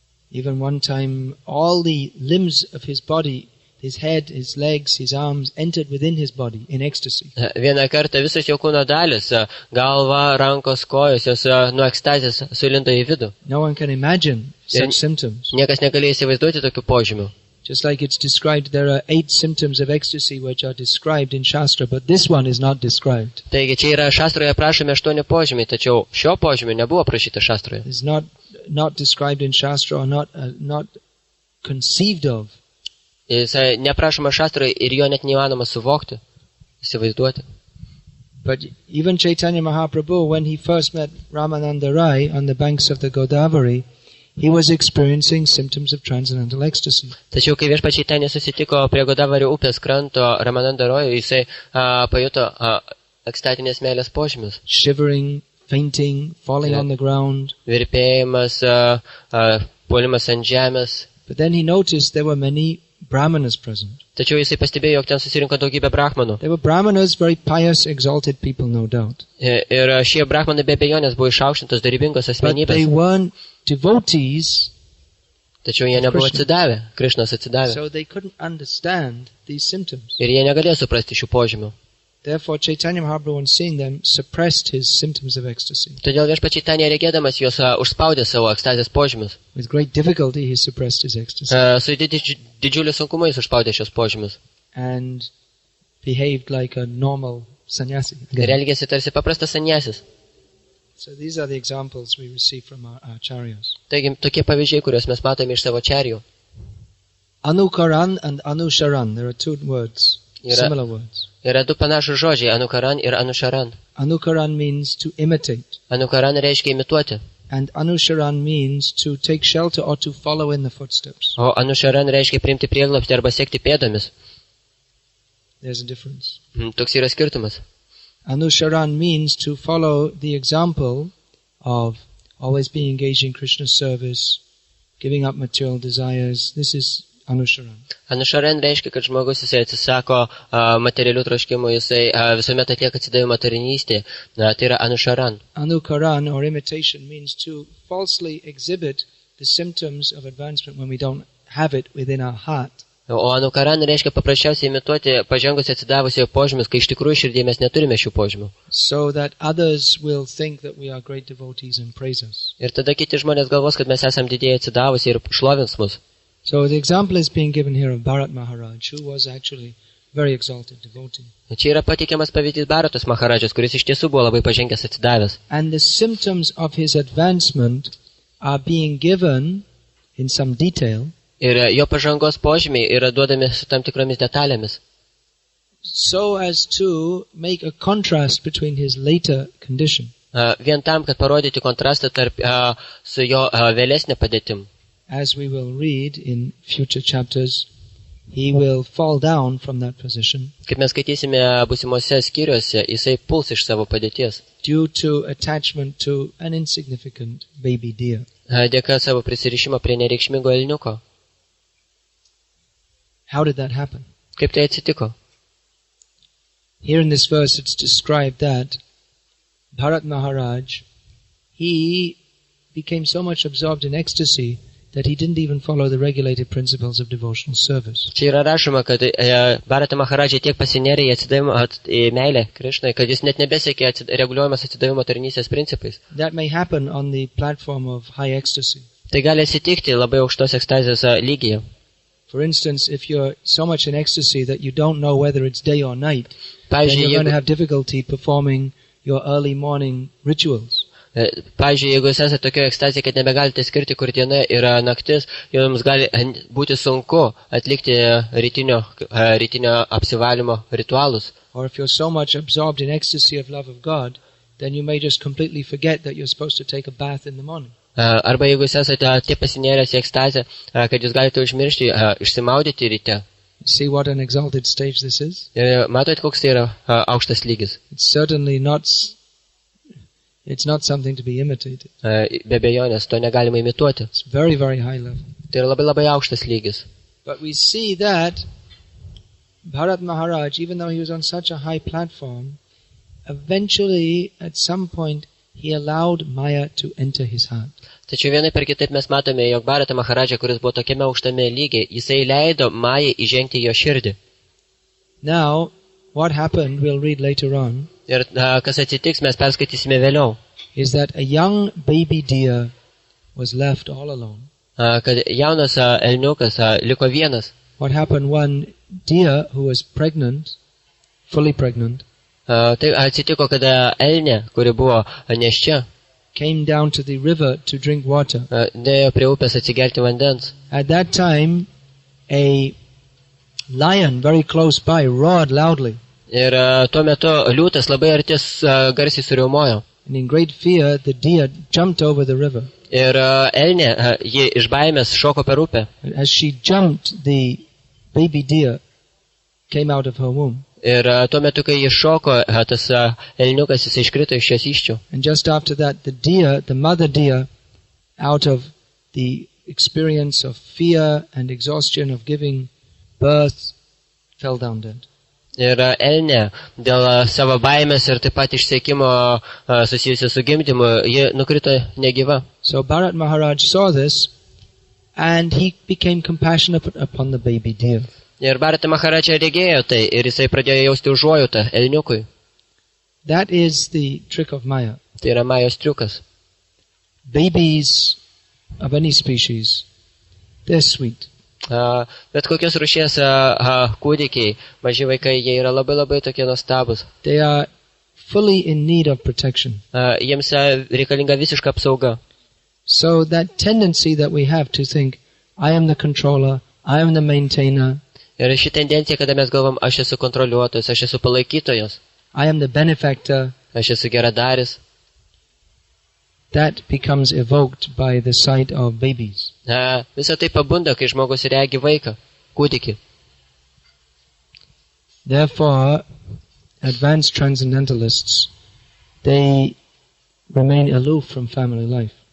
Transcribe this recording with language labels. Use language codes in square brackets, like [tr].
[en] Even one time, all the limbs of his body, his head, his legs, his arms, entered within his body in ecstasy. [lt] Vieną kartą visos jo kūno dalis, galva, rankos, kojos, jos nuo ekstazės sulindo į vidų. [en] No one can imagine such symptoms. [lt] Niekas negalėjo įsivaizduoti tokių požymių. [en] Just like it's described, there are 8 symptoms of ecstasy which are described in Shastra, but this one is not described. [lt] Taigi čia yra šastroje aprašomi 8 požymiai, tačiau šio požymio nebuvo aprašyta šastroje. [en] It's not described in Shastra or not conceived of. [lt] Jis neaprašoma šastroje ir jo net neįmanoma suvokti, įsivaizduoti. [en] But even Chaitanya Mahaprabhu, when he first met Ramananda Rai on the banks of the Godavari, he was experiencing symptoms of transcendental ecstasy. [lt] Tačiau kai Viešpats Čaitanija susitiko prie Godavario upės kranto Ramananda Rojo, jisai pajuto ekstatinės meilės požymius. [en] Shivering, fainting, falling on the ground. [lt] Virpėjimas, puolimas ant žemės. [en] But then he noticed there were many brahmanas present. [lt] Tačiau jisai pastebėjo, jog ten susirinko daugybė brahmanų. [en] They were brahmanas, very pious, exalted people, no doubt. [lt] Ir šie brahmanai be abejonės buvo išaukštintos darybingos [en] But [lt] asmenybės. [en] they weren't devotees, [lt] Tačiau jie nebuvo atsidavę, Krišnos atsidavę. [en] so they couldn't understand these symptoms. [lt] Ir jie negalėjo suprasti šių požymių. [en] Therefore, Chaitanya Mahaprabhu, on seeing them, suppressed his symptoms of ecstasy. [lt] Todėl Viešpats Čaitanija regėdamas juos užspaudė savo ekstazės požymius. [en] With great difficulty, he suppressed his ecstasy [lt] Su didžiuliu sunkumu jis užspaudė šios požymius. [en] and behaved like a normal sannyasi. [lt] Ir elgėsi tarsi paprastas sanjasis. [en] So these are the examples we receive from our acharyas. [lt] Taigi tokie pavyzdžiai, kuriuos mes matome iš savo čarių. [en] Anukaran and anusharan, there are 2 words, similar words. [lt] Yra 2 panašus žodžiai, anukaran ir anusharan. [en] Anukaran means to imitate, [lt] Anukaran reiškia imituoti, [en] and anusharan means to take shelter or to follow in the footsteps. [lt] o anusharan reiškia priimti prieglobstį arba sekti pėdomis. [en] There's a difference. [lt] Toks yra skirtumas. [en] Anusharan means to follow the example of always being engaged in Krishna's service, giving up material desires. This is anusharan. [lt] Anusharan reiškia, kad žmogus jisai atsisako materialių troškimų, jisai visuomet atlieka atsidavimą tarnystėje. Tai yra anusharan. [en] Anukaran, or imitation, means to falsely exhibit the symptoms of advancement when we don't have it within our heart. [lt] O anukaran reiškia paprasčiausiai imituoti pažengusiai atsidavusiojo požymius, kai iš tikrųjų širdėje mes neturime šių požymių. [en] So that others will think that we are great devotees and praise us. [lt] Ir tada kiti žmonės galvos, kad mes esame didieji atsidavusi ir šlovins mus. [en] So the example is being given here of Bharat Maharaj, who was actually a very exalted devotee. [lt] Čia yra pateikiamas pavyzdys Bharatos Maharadžas, kuris iš tiesų buvo labai pažengęs atsidavęs. [en] And the symptoms of his advancement are being given in some detail, [lt] Ir jo pažangos požymiai yra duodami su tam tikromis detalėmis, [en] so as to make a contrast between his later condition. [lt] vien tam, kad parodyti kontrastą tarp su jo vėlesnė padėtim. [en] As we will read in future chapters, he will fall down from that position [lt] Kaip mes skaitysime būsimuose skyriuose, jisai puls iš savo padėties, [en] due to attachment to an insignificant baby deer. [lt] dėka savo prisirišimo prie nereikšmingo elniuko. [en] How did that happen? [lt] Kaip tai atsitiko? [en] Here in this verse it's described that Bharat Maharaj, he became so much absorbed in ecstasy that he didn't even follow the regulated principles of devotional service. [lt] Čia yra rašoma, kad Bharata Maharadža tiek pasinėrė į atsidavimą, į meilę Krišnai, kad jis net nebesekė reguliuojamas atsidavimo tarnystės principais. [en] That may happen on the platform of high ecstasy. [lt] Tai gali atsitikti labai aukštos ekstazijos lygyje. [en] For instance, if you're so much in ecstasy that you don't know whether it's day or night, then [lt] Pavyzdžiui, [en] you're going to [lt] jeigu, [en] have difficulty performing your early morning rituals. [lt] jeigu jūs esate tokio ekstazija, kad nebegalite skirti, kur diena yra naktis, jums gali būti sunku atlikti rytinio apsivalymo ritualus. [en] Or if you're so much absorbed in ecstasy of love of God, then you may just completely forget that you're supposed to take a bath in the morning. [lt] Arba jeigu jūs esate taip pasinėręs į ekstazę, kad jūs galite užmiršti išsimaudyti ryte. [en] See what an exalted stage this is? [lt] Ir matot, koks tai yra aukštas lygis. [en] It's certainly not something to be imitated. [lt] Be abejonės, to negalima imituoti. [en] It's very, very high level. [lt] Tai yra labai labai aukštas lygis. [en] But we see that Bharat Maharaj, even though he was on such a high platform, eventually, at some point, he allowed Maya to enter his heart. [lt] Tačiau vienai per kitaip mes matome, jog Bharata Maharadža, kuris buvo tokiame aukštame lygiai, jisai leido Majai įžengti jo širdį. [en] Now, what happened, we'll read later on, [lt] Ir kas atsitiks, mes perskaitysime vėliau. [en] is that a young baby deer was left all alone. [lt] kad jaunas elniukas liko vienas. [en] What happened? One deer who was pregnant, fully pregnant, [lt] Tai atsitiko, kada elnė, kuri buvo nėščia, [en] came down to the river to drink water. [lt] dėjo prie upės atsigerti vandens. [en] At that time, a lion very close by roared loudly. [lt] Ir tuo metu liūtas labai artis garsiai suriaumojo. [en] And in great fear, the deer jumped over the river. [lt] Ir elnė, ji iš baimės šoko per upę. [en] As she jumped, the baby deer came out of her womb. [lt] Ir tuo metu, kai ji šoko, tas elniukas jis iškrito iš šios iščių. [en] And just after that, the deer, the mother deer, out of the experience of fear and exhaustion of giving birth, fell down dead. [lt] Ir elnė, dėl savo baimės ir taip pat išsiekimo susijusio su gimdymu, ji nukrito negyva. [en] So Bharat Maharaj saw this, and he became compassionate upon the baby deer. [lt] Ir Bharata Maharaja regėjo tai ir jisai pradėjo jausti užuojautą elniukui. [en] That is the trick of Maya. [lt] Tai yra Majos triukas. [en] Babies of any species, they're sweet. [lt] Bet kokios rūšies kūdikiai, maži vaikai, jie yra labai labai tokie nuostabus. [en] They are fully in need of protection. [lt] Jiems reikalinga visiška apsauga. [en] So that tendency that we have to think, I am the controller, I am the maintainer, [lt] Ir ši tendencija, kada mes galvom, aš esu kontroliuotojas, aš esu palaikytojas, [en] I am the benefactor, [lt] aš esu geradaris, [en] that becomes evoked by the sight of babies. [lt] Visą tai pabunda, kai žmogus regi vaiką, kūdikį. [en] Therefore, advanced transcendentalists, they remain aloof from family life.